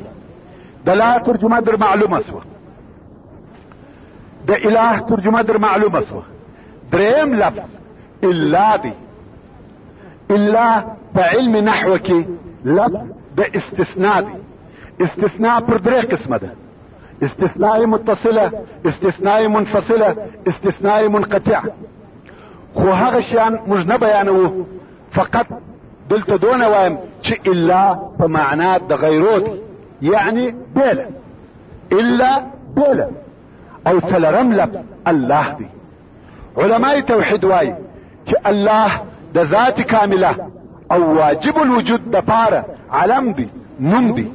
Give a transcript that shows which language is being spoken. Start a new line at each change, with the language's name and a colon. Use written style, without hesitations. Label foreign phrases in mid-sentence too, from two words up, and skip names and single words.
Pashto: د لا ترجمه در معلومه سوه، د اله ترجمه در معلومه سوه. دریم لفظ الا دی. الا په علم نحو کې لفظ د استثناء دی. استثناء پر درې قسمه ده:
Arabic: استثناء متصله، استثناء منفصله، استثناء منقطع.
Pashto: خو هغه شیان موږ نه بیانوو، فقط دلته دونه وایم چې الا په معنا د غیرو دی، یعنی بیله. الا بیله. او څلرم لفظ الله دی. علماء توحید وایي چې الله د ذات کامله او
Arabic: واجب الوجود
Pashto: د پاره علم دی، نوم دی.